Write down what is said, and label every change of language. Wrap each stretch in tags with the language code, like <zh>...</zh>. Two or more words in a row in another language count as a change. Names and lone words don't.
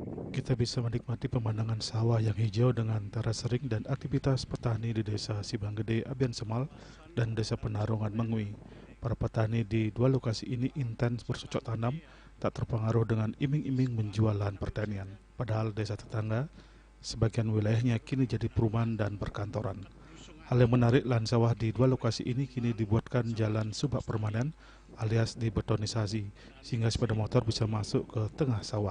<id>Kita bisa menikmati pemandangan sawah yang hijau dengan teras sering dan aktivitas petani di Desa Sibanggede, Abian Semal, dan Desa Penarungan Mengwi. Para petani di dua lokasi ini intens bercocok tanam, tak terpengaruh dengan iming-iming menjual lahan pertanian. Padahal desa tetangga, sebagian wilayahnya kini jadi perumahan dan perkantoran. Hal yang menarik, lahan sawah di dua lokasi ini kini dibuatkan jalan subak permanen alias dibetonisasi, sehingga sepeda motor bisa masuk ke tengah sawah.</id>